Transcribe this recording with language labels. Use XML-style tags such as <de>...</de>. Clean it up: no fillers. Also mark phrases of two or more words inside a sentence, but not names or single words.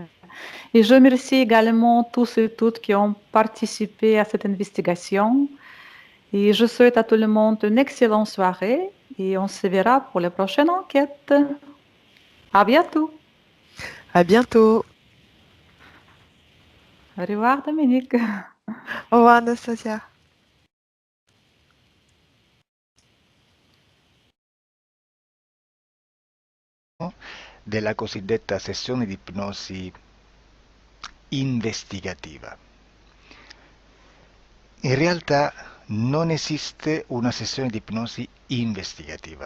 <fr>Et je remercie également tous et toutes qui ont participé à cette investigation. Et je souhaite à tout le monde une excellente soirée et on se verra pour la prochaine enquête. À bientôt. À bientôt. Au revoir, Dominique. Au revoir, Anastasia.</fr> <it>della cosiddetta sessione di ipnosi investigativa. In realtà non esiste una sessione di ipnosi investigativa.</it>